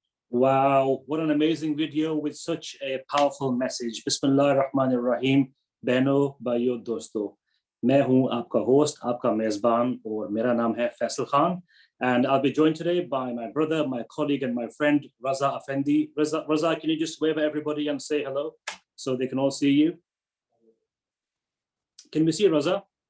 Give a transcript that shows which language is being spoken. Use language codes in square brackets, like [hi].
[en] Wow, what an amazing video with such a powerful message. [hi] Bismillahirrahmanirrahim, Beno Bayo Dosto. मैं हूं आपका host, आपका मेजबान, और मेरा नाम है Faisal Khan. [en] And I'll be joined today by my brother, my colleague, and my friend, Raza Effendi. Raza, can you just wave at everybody and say hello so they can all see you? Can we see Raza?